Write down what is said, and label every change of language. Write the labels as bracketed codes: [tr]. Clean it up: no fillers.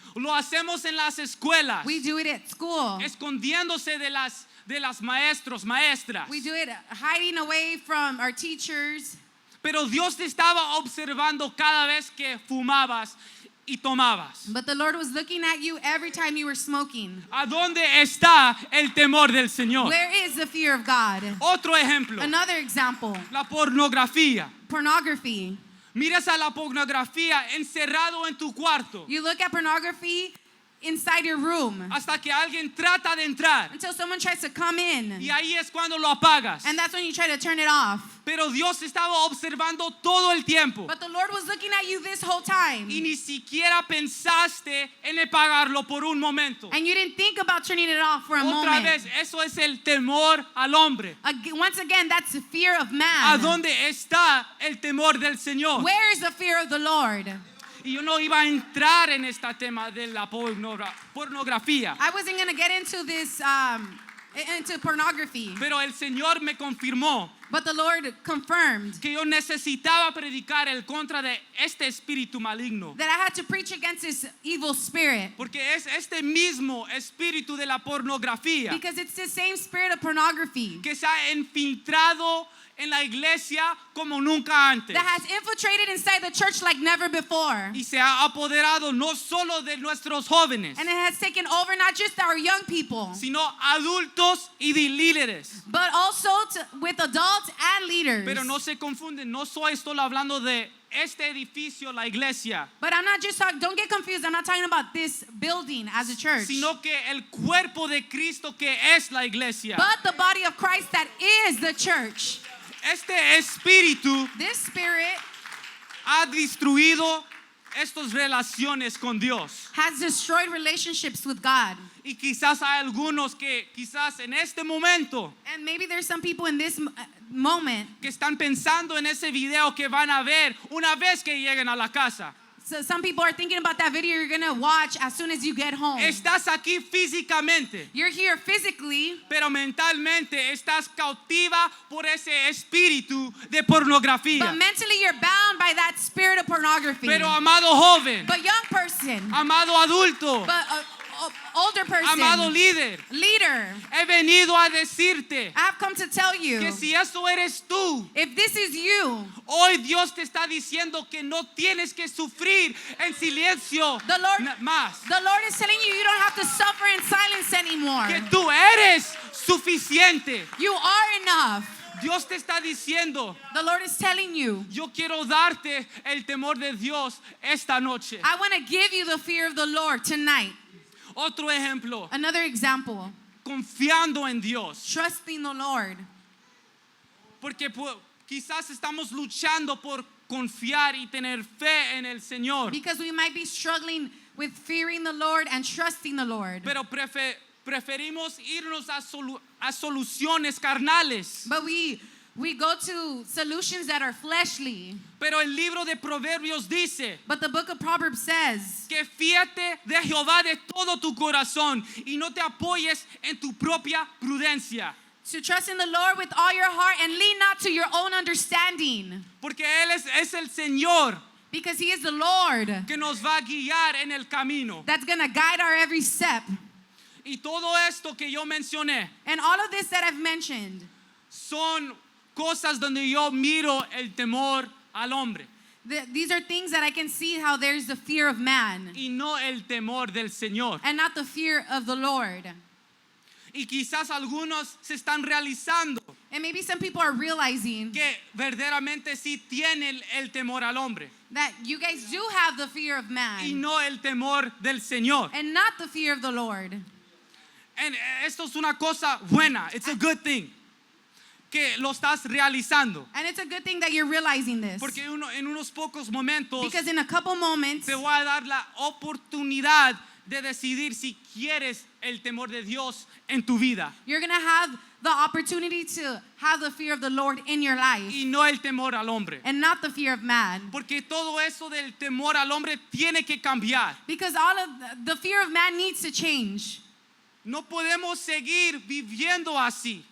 [es] Lo hacemos en las escuelas, [en] We do it at school. [es] escondiéndose de las maestros, maestras. [en] We do it hiding away from our teachers. [es] Pero Dios te estaba observando cada vez que fumabas y tomabas. [en] But the Lord was looking at you every time you were smoking. [es] ¿A dónde está el temor del Señor? [en] Where is the fear of God? [es] Otro ejemplo, [en] Another example, [es] la pornografía. [en] pornography. [es] Miras a la pornografía encerrado en tu cuarto. [en] You look at pornography inside your room [es] hasta que alguien trata de entrar. [en] until someone tries to come in. [es] Y ahí es cuando lo apagas. [en] And that's when you try to turn it off. [es] Pero Dios estaba observando todo el tiempo. [en] But the Lord was looking at you this whole time. [es] Y ni siquiera pensaste en apagarlo por un momento. [en] And you didn't think about turning it off for a [es] Otra [en] moment. [es] vez, eso es el temor al hombre. [en] Once again, that's the fear of [es] ¿A [en] man. [es] dónde está el temor del Señor? [en] Where is the fear of the Lord? [es] Y yo no iba a entrar en este tema de la pornografía. [en] I wasn't going to get into this, into pornography. [es] Pero el Señor me confirmó [en] But the Lord confirmed [es] que yo necesitaba predicar el contra de este espíritu maligno. [en] that I had to preach against this evil spirit. [es] Porque es este mismo espíritu de la pornografía [en] Because it's the same spirit of pornography [es] que se ha infiltrado en la iglesia como nunca antes. [en] that has infiltrated inside the church like never before. [es] Y se ha apoderado no solo de nuestros jóvenes, [en] And it has taken over not just our young people, [es] sino adultos y de líderes. [en] but also with adults and leaders. [es] Pero no se confunden, no estoy hablando de este edificio, la iglesia, [en] But I'm not just talking, don't get confused, I'm not talking about this building as a church, [es] sino que el cuerpo de Cristo que es la iglesia. [en] but the body of Christ that is the church. [es] Este espíritu [en] This spirit [es] ha destruido estas relaciones con Dios. [en] has destroyed relationships with God. [es] Y quizás hay algunos que quizás en este momento [en] And maybe there's some people in this moment, [es] que están pensando en ese video que van a ver una vez que lleguen a la casa. [en] so some people are thinking about that video you're going to watch as soon as you get home. [es] Estás aquí físicamente, [en] You're here physically, [es] pero mentalmente estás cautiva por ese espíritu de pornografía. [en] but mentally you're bound by that spirit of pornography. [es] Pero amado joven, [en] But young person, [es] amado adulto, [en] but older person, [es] amado líder, [en] leader, [es] he venido a decirte [en] I have come to tell you, [es] que si eso eres tú, [en] if this is you, [es] hoy Dios te está diciendo que no tienes que sufrir en silencio [en] The Lord- [es] más. [en] the Lord is telling you you don't have to suffer in silence anymore. [es] Que tú eres suficiente. [en] You are enough. [es] Dios te está diciendo, [en] The Lord is telling you, [es] yo quiero darte el temor de Dios esta noche. [en] I want to give you the fear of the Lord tonight. [es] Otro ejemplo, [en] Another example, [es] confiando en Dios. [en] trusting the Lord. [es] Porque quizás estamos luchando por confiar y tener fe en el Señor. [en] Because we might be struggling with fearing the Lord and trusting the Lord. [es] Pero preferimos irnos a soluciones carnales. [en] But we go to solutions that are fleshly. [es] Pero el libro de Proverbios dice [en] But the book of Proverbs says, [es] que fíate de Jehová de todo tu corazón y no te apoyes en tu propia prudencia. [en] to trust in the Lord with all your heart and lean not to your own understanding. [es] Porque Él es el Señor [en] Because He is the Lord [es] que nos va a guiar en el camino. [en] that's going to guide our every step. [es] Y todo esto que yo mencioné [en] And all of this that I've mentioned, [es] son cosas donde yo miro el temor al hombre [en] these are things that I can see how there's the fear of man [es] y no el temor del Señor. [en] and not the fear of the Lord. [es] Y quizás algunos se están realizando [en] And maybe some people are realizing [es] que verdaderamente sí tienen el temor al hombre [en] that you guys do have the fear of [es] y [en] man [es] no el temor del Señor. [en] and not the fear of the Lord. [es] And esto es una cosa buena. [en] It's a good thing [es] que lo estás realizando. [en] And it's a good thing that you're realizing this. [es] Porque en unos pocos momentos [en] Because in a couple moments, [es] te voy a dar la oportunidad de decidir si quieres el temor de Dios en tu vida [en] you're going to have the opportunity to have the fear of the Lord in your life [es] y no el temor al hombre. [en] and not the fear of man. [es] Porque todo eso del temor al hombre tiene que cambiar. [en] Because all of the fear of man needs to change. [es] No podemos seguir viviendo así.